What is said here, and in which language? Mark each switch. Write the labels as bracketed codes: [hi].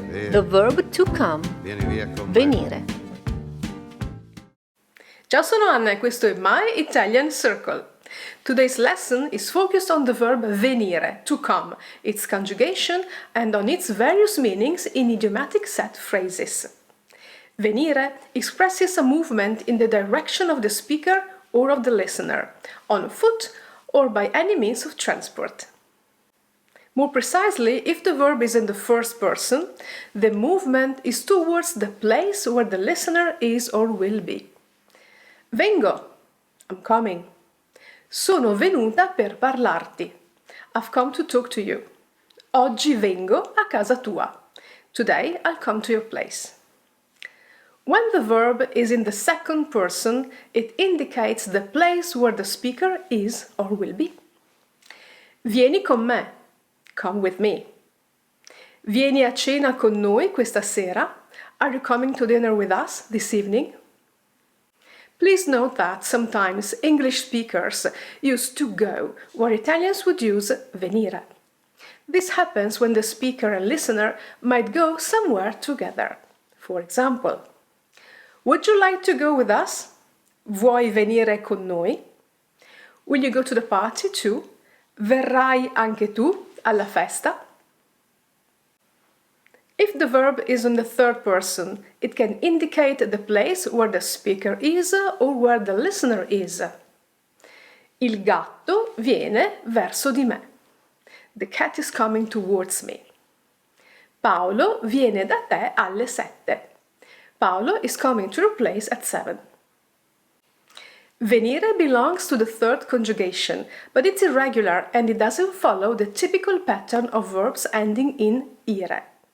[en] The verb to come. [it] Vieni via con me. Venire. Ciao, sono Anna e questo è My Italian Circle. [en] Today's lesson is focused on the verb venire, to come, its conjugation and on its various meanings in idiomatic set phrases. Venire expresses a movement in the direction of the speaker or of the listener, on foot or by any means of transport. More precisely, if the verb is in the first person, the movement is towards the place where the listener is or will be. [it] Vengo, [en] I'm coming. [it] Sono venuta per parlarti. [en] I've come to talk to you. [it] Oggi vengo a casa tua. [en] Today I'll come to your place. When the verb is in the second person, it indicates the place where the speaker is or will be. [it] Vieni con me. [en] Come with me. [it] Vieni a cena con noi questa sera. [en] Are you coming to dinner with us this evening? Please note that sometimes English speakers use to go, where Italians would use venire. This happens when the speaker and listener might go somewhere together. For example, would you like to go with us? [it] Vuoi venire con noi? [en] Will you go to the party too? [it] Verrai anche tu alla festa? [en] If the verb is in the third person, it can indicate the place where the speaker is or where the listener is. [it] Il gatto viene verso di me. [en] The cat is coming towards me. [it] Paolo viene da te alle 7. [en] Paolo is coming to your place at 7. Venire belongs to the third conjugation, but it's irregular and it doesn't follow the typical pattern of verbs ending in ire.